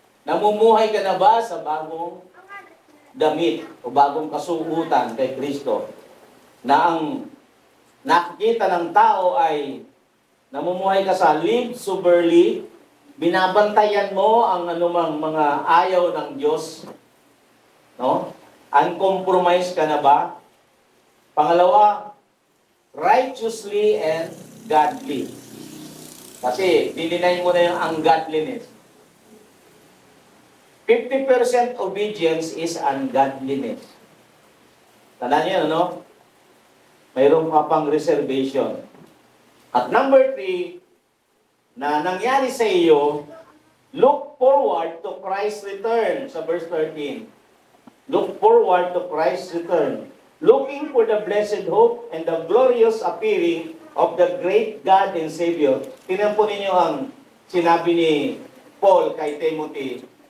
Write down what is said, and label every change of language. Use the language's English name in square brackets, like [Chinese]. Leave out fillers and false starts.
[Filipino] Namumuhay ka na ba sa bagong damit o bagong kasuutan kay Kristo? Na ang nakikita ng tao ay namumuhay ka sa [English] live soberly, [Filipino] binabantayan mo ang anumang mga ayaw ng Diyos. No? Uncompromised ka na ba? Pangalawa, [English] righteously and godly. [Filipino] Kasi dininay mo na yung ungodliness. [English] 50% obedience is ungodliness. [Filipino] Tandaan niyo, no? Mayroon pa pang reservation. At [English] number 3, [Filipino] na nangyari sa iyo, [English] look forward to Christ's return. [Filipino] Sa [English] verse 13. Look forward to Christ's return. Looking for the blessed hope and the glorious appearing of the great God and Savior. [Filipino] Tingnan po ninyo ang sinabi ni Paul kay Timothy.